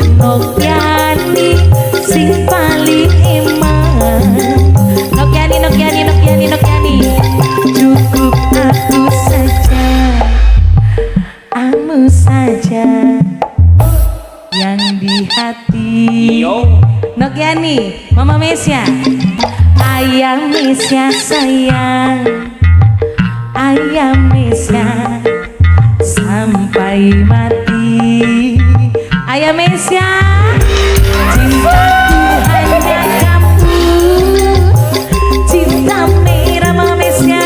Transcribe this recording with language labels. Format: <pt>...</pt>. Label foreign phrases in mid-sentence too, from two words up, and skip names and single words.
<jv>Nokyani sing paling eman. Nokyani, Nokyani, Nokyani, Nokyani.</jv> <id>Cukup aku saja, kamu saja yang di hati. Nokyani, Mama Mesya, Ayang Mesya sayang, Ayang Mesya sampai mati. Ayang Mesya, cintaku hanya kamu, cinta merah Mama Mesya.</id>